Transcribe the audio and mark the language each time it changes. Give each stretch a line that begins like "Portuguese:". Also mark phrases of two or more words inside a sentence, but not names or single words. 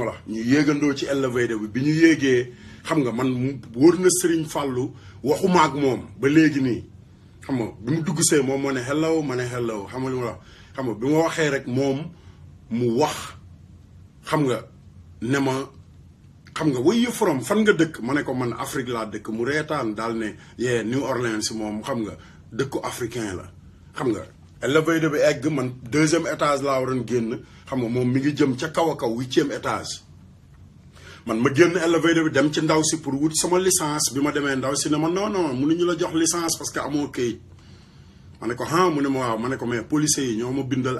Wolof: la ñu yéegandoo ci élevé bi ñu yéegee xam nga man wóor na Serigne Fallou waxuma ak moom ba léegi nii xam nga bi mu dugg see moom moo ne hello ma ne hello xam nga li ma la xam nga bi ma waxee rek moom mu wax xam nga ne ma xam nga
English: where you from
Wolof: fan nga dëkk ma ne ko man Afrique laa dëkk mu reetaan daal ne New Orleans moom xam nga dëkku africain la xam nga élevateur bi egg man 2e étage laa waroon génn xam nga moom mi ngi jëm ca kaw a kaw 8e étage man ma génn élevateur bi dem ci ndaw si pour wut sama licence bi ma demee ndaw si ne ma
French: non non
Wolof: mënuñu la jox licence
French: parce que
Wolof: amoo kayit ma ne ko ah mu ne ma waaw ma ne ko
French: mais policiers
Wolof: yi ñoo ma bindal